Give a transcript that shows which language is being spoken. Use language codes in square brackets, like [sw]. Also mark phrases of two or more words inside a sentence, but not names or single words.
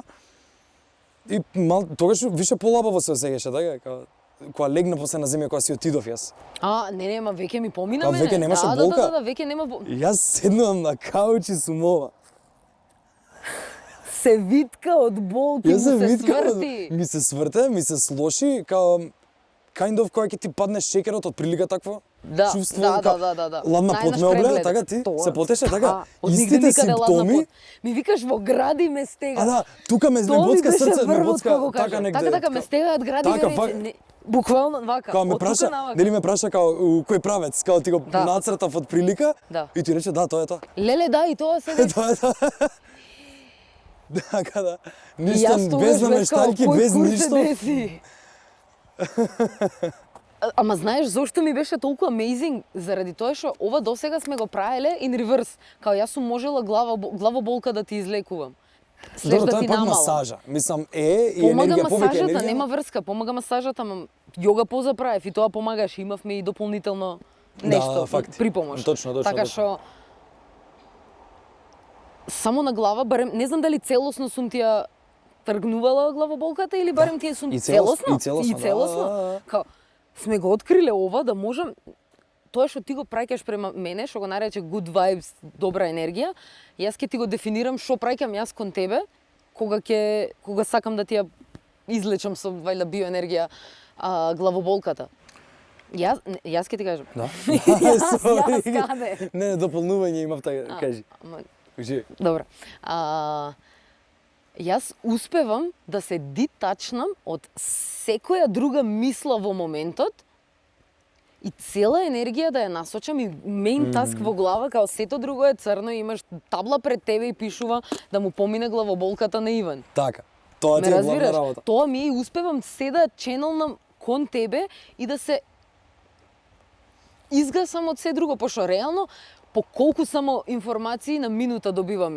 [mk] И тогаш више полабаво се осеќаше, така, као кога легна после на земја, кога си отидов јас. Не, ма веќе ми помина Као мене. веќе немаше да, болка? Да, веќе нема болка. Јас седнувам на кауч и сум ова. Се витка од болки, му се сврти. Ми се сврте, ми се слоши, као [en] kind of [mk] кога ќе ти падне шекерот од прилика такво Да, чувство, да, као да. ладна пот Најнаш ме облеа, преглед. така ти? Тоа. Се потеше така? Од нигде Истите никаде ладна симптоми. пот. Ми викаш во гради ме стега. А да, тука ме Тоа ми боцка беше срце, ме врвот боцка кога го така кажа. негде. Така ме стегаат гради Така, ме буквално вака. Као ме од тука праша, навака. нели ме праша као у кој правец, као ти го Да. нацртав од прилика Да. и ти рече да, тоа е тоа. Леле, да, и тоа се деси. Тоа е тоа. Така да. И Ништо јас тогаш без бев намешталки, као, кој без кур се ништо. деси? Ама знаеш зошто ми беше толку amazing? Заради тоа што ова досега сме го правеле [en] in reverse. [mk] Као јас сум можела главоболка да ти излекувам. След Добро, да тоа ти е пак намалам. масажа. Мислам, и Помага енергија, повеќе масажата, енергија. нема врска, помага масажата, ама јога поза правев и тоа помагаш, имавме и дополнително нешто факт. припомош. Точно, Така точно. што само на глава, барем не знам дали целосно сум ти ја тргнувала главоболката или барем ти ја сум И целосно, целосно. и целосно, да. Као, сме го откриле ова да можам тоа што ти го праќаш према мене, што го нарече [en] good vibes, [mk] добра енергија, јас ќе ти го дефинирам што праќам јас кон тебе кога сакам да ти ја излечам со вајда биоенергија главоболката. Јас ќе ти кажам. Да. Јас каде? Не, дополнување имав така, кажи. Кажи. Добро. Јас успевам да се дитачнам од секоја друга мисла во моментот и цела енергија да ја насочам и [en] main task [mk] во глава, као сето друго е црно и имаш табла пред тебе и пишува да му помине главоболката на Иван. Така. Тоа ти Ме е главна разбираш? работа. Тоа ми е, успевам се да ченелнам кон тебе и да се изгасам од се друго, пошто реално по колку само информации на минута добиваме.